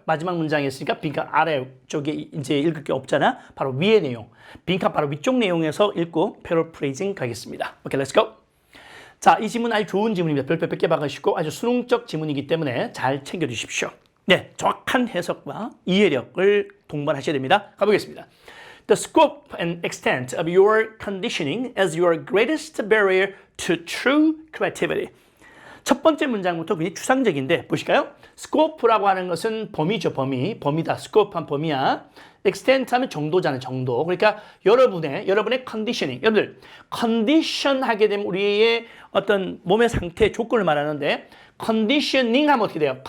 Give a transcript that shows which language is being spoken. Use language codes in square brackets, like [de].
[ko] 마지막 문장에 있으니까 빈칸 아래쪽에 이제 읽을 게 없잖아. 바로 위의 내용. 빈칸 바로 위쪽 내용에서 읽고 패러프레이징 가겠습니다. 오케이, 렛츠 고! 자, 이 지문 아주 좋은 지문입니다. 별표 100개 박으시고 아주 수능적 지문이기 때문에 잘 챙겨주십시오. 네, 정확한 해석과 이해력을 동반하셔야 됩니다. 가보겠습니다. [en] The scope and extent of your conditioning is your greatest barrier to true creativity. [ko] 첫 번째 문장부터 굉장히 추상적인데 보실까요? scope라고 하는 것은 범위죠, 범위다. scope한 범위야. extent 하면 정도잖아요, 정도. 그러니까 여러분의 conditioning. 여러분들, condition 하게 되면 우리의 어떤 몸의 상태, 조건을 말하는데 conditioning 하면 어떻게 돼요?